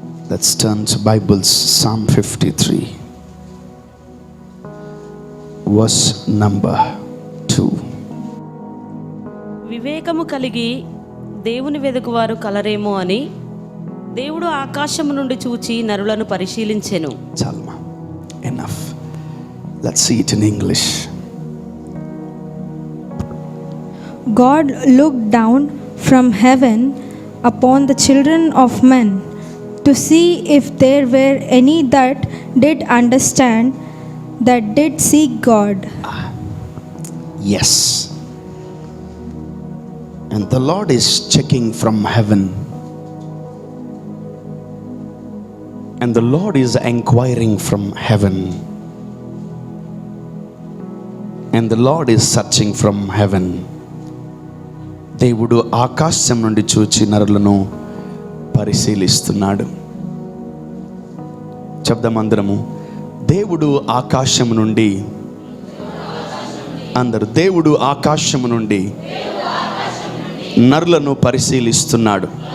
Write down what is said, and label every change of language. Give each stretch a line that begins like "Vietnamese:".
English: Let's turn to Bibles, Psalm 53, verse number 2.
Telugu: వివేకము కలిగి దేవుని వెదుకువారు కలరేమో అని దేవుడు ఆకాశము నుండి చూచి నరులను పరిశీలించెను.
English: Chalma, enough. Let's see it in English. God looked down from heaven upon the children of men to see if there were any that did understand, that did seek God. Yes. And the Lord is checking from heaven. And the Lord is inquiring from heaven. And the Lord is searching from heaven.
Telugu: దేవుడు ఆకాశం నుండి చూచి నరులను పరిశీలిస్తున్నాడు. చెప్దామందరము, దేవుడు ఆకాశం నుండి, అందరు, దేవుడు ఆకాశం నుండి నరులను పరిశీలిస్తున్నాడు.